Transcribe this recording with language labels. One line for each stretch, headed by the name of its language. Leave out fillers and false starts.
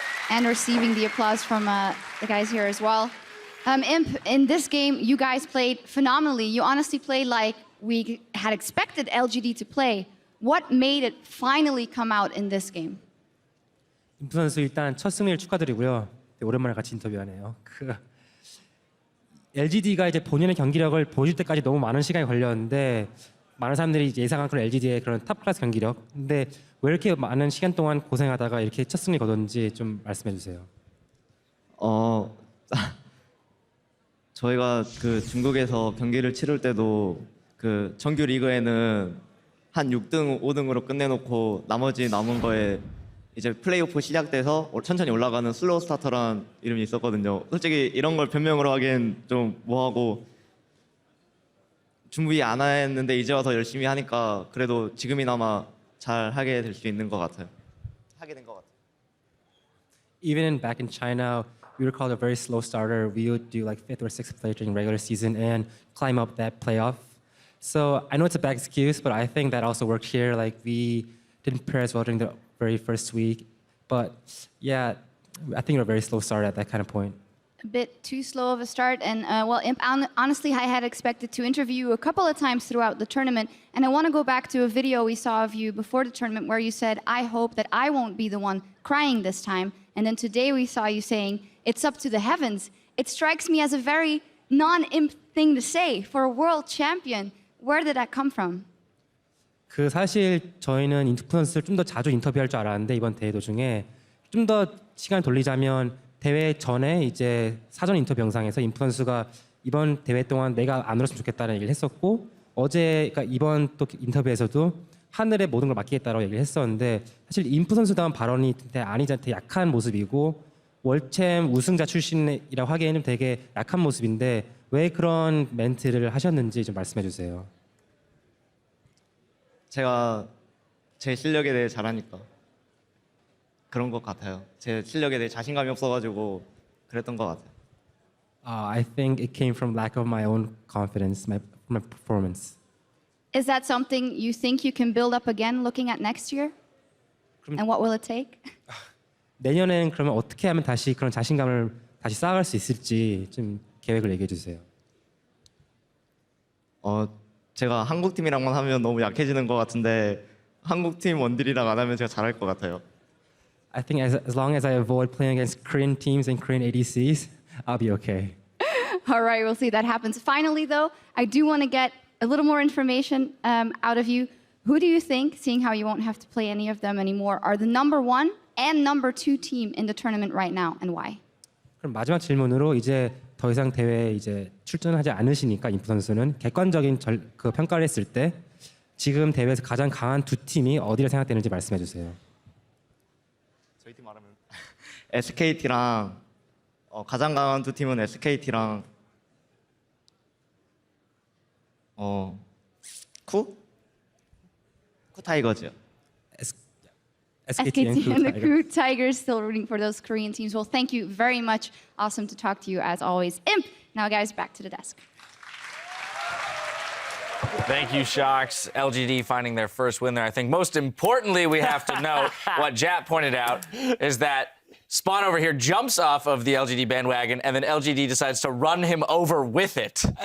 English: And receiving the applause from the guys here as well. Imp, in this game, you guys played phenomenally. You honestly played like we had expected LGD to play. What made it finally come out in this game?
Korean: 임프 선수 일단 첫 승리를 축하드리고요. 오랜만에 같이 인터뷰하네요. LGD가 이제 본인의 경기력을 보여줄 때까지 너무 많은 시간이 걸렸는데 많은 사람들이 예상한 그런 LGD의 그런 탑 클래스 경기력. 근데 왜 이렇게 많은 시간 동안 고생하다가 이렇게 첫 승리 거뒀는지 좀 말씀해 주세요. 저희가 그 중국에서 경기를 치를 때도 그 정규 리그에는 한 6등, 5등으로 끝내놓고 나머지 남은 거에 이제 플레이오프 시작돼서 천천히 올라가는 슬로우 스타터라는 이름이 있었거든요. 솔직히 이런 걸 변명으로 하기엔 좀 뭐하고 준비 안 했는데 이제 와서 열심히 하니까 그래도 지금이나마 잘 하게 될 수 있는 것 같아요. 하게 된 것 같아요.
English: Even back in China, we were called a very slow starter. We would do like 5th or 6th place during regular season and climb up that playoff. So I know it's a bad excuse, but I think that also worked here. Like we didn't prepare as well during the very first week. But yeah, I think we're a very slow start at that kind of point. A bit too slow of a start. And well, Imp, honestly, I had expected to interview you a couple of times throughout the tournament. And I want to go back to a video we saw of you before the tournament where you said, I hope that I won't be the one crying this time. And then today we saw you saying, it's up to the heavens. It strikes me as a very non-Imp thing to say for a world champion. Where did that come from?
Korean: 사실 저희는 인투 선수를 좀 더 자주 인터뷰할 줄 알았는데 이번 대회 도중에 좀 더 시간 돌리자면 대회 전에 이제 사전 인터뷰 영상에서 인프 선수가 이번 대회 동안 내가 안 울었으면 좋겠다는 얘기를 했었고 어제 그러니까 이번 또 인터뷰에서도 하늘에 모든 걸 맡기겠다라고 얘기를 했었는데 사실 인프 선수다운 발언이 아니한테 약한 모습이고 월챔 우승자 출신이라고 하기에는 되게 약한 모습인데 왜 그런 멘트를 하셨는지 좀 말씀해 주세요. 제가 제 실력에 대해 잘하니까 그런 것 같아요. 제 실력에 대해 자신감이 없어가지고 그랬던 것 같아요.
English: I think it came from lack of my own confidence, my performance. Is that something you think you can build up again looking at next year? And what will it take?
Korean: 내년에는 그러면 어떻게 하면 다시 그런 자신감을 다시 쌓아갈 수 있을지 좀 계획을 얘기해 주세요. 제가 한국 팀이랑만 하면 너무 약해지는 것 같은데 한국 팀 원딜이랑 안 하면 제가 잘할 것 같아요.
English: I think as long as I avoid playing against Korean teams and Korean ADCs, I'll be okay. All right, we'll see that happens. Finally, though, I do want to get a little more information out of you. Who do you think, seeing how you won't have to play any of them anymore, are the #1 and #2 team in the tournament right now, and why?
Korean: 그럼 마지막 질문으로 이제 더 이상 대회에 이제 출전하지 않으시니까 인프 선수는 객관적인 그 평가를 했을 때 지금 대회에서 가장 강한 두 팀이 어디를 생각되는지 말씀해 주세요. 저희 팀 말하면 SKT랑 가장 강한 두 팀은 SKT랑 쿠 타이거즈요.
English: SKT and the Crew Tigers, still rooting for those Korean teams. Well, thank you very much. Awesome to talk to you as always. Imp, now guys, back to the desk. Thank you, Shocks. LGD finding their first win there. I think most importantly, we have to note what Jat pointed out is that Spawn over here jumps off of the LGD bandwagon, and then LGD decides to run him over with it.